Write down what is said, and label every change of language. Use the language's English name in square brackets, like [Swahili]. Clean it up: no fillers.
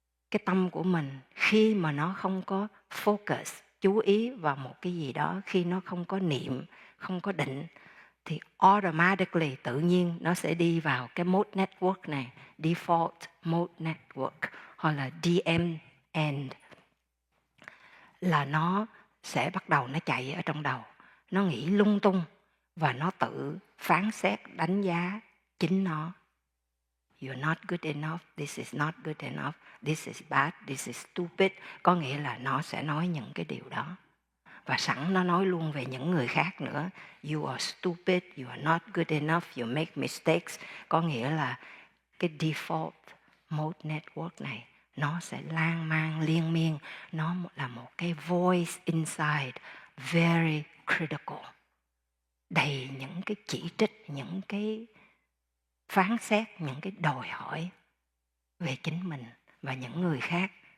[Vietnamese] Cái tâm của mình khi mà nó không có focus, chú ý vào một cái gì đó, khi nó không có niệm, không có định, thì automatically, tự nhiên nó sẽ đi vào cái mode network này, default mode network, hoặc là DMN, là nó sẽ bắt đầu nó chạy ở trong đầu, nó nghĩ lung tung và nó tự phán xét, đánh giá chính nó. [English] You're not good enough, this is not good enough, this is bad, this is stupid. [Vietnamese] Có nghĩa là nó sẽ nói những cái điều đó. Và sẵn nó nói luôn về những người khác nữa. [English] You are stupid, you are not good enough, you make mistakes. [Vietnamese] Có nghĩa là cái default mode network này nó sẽ lan man liên miên. Nó là một cái [English] voice inside very critical, [Vietnamese] đầy những cái chỉ trích, những cái phán xét, những cái đòi hỏi về chính mình và những người khác.